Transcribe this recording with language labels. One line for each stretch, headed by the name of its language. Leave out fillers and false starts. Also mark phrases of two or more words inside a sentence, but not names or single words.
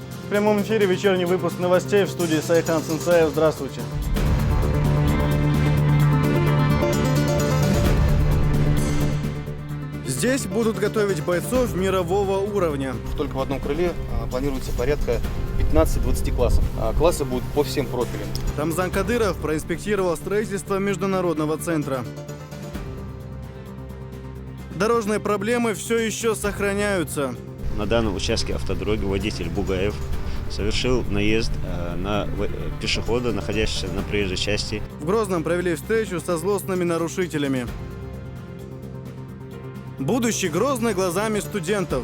Russian: прямом эфире вечерний выпуск новостей в студии Сайхан Сенсаев. Здравствуйте. Здесь будут готовить бойцов мирового уровня. Только в одном крыле планируется порядка 15-20 классов. Классы будут по всем профилям. Рамзан Кадыров проинспектировал строительство международного центра. Дорожные проблемы все еще сохраняются. На данном участке автодороги водитель Бугаев совершил наезд на пешехода, находящегося на проезжей части. В Грозном провели встречу со злостными нарушителями. Будущий Грозный глазами студентов.